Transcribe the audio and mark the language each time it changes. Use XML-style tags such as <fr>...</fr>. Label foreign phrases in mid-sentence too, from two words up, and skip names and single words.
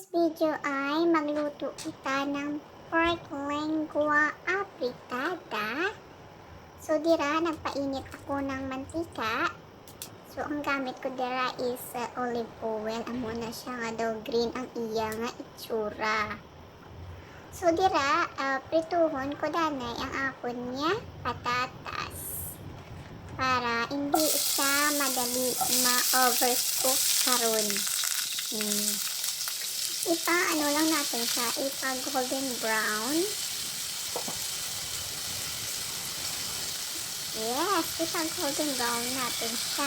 <tl>video ay magluto kita ng pork lengua apritada.</tl> <hil>So dira, nagpainit ako ng mantika. So ang gamit ko dira is</hil> <en>olive oil.</en> <hil>Amo na siya nga daw green ang iya nga itsura. So dira, prituhon ko danay ang akon niya patatas.</hil> <tl>Para hindi siya madali ma-overcook karon. Ano lang natin siya,</tl> <en>golden brown.</en> <tl>Yes,</tl> <en>golden brown</en> <tl>natin siya.</tl>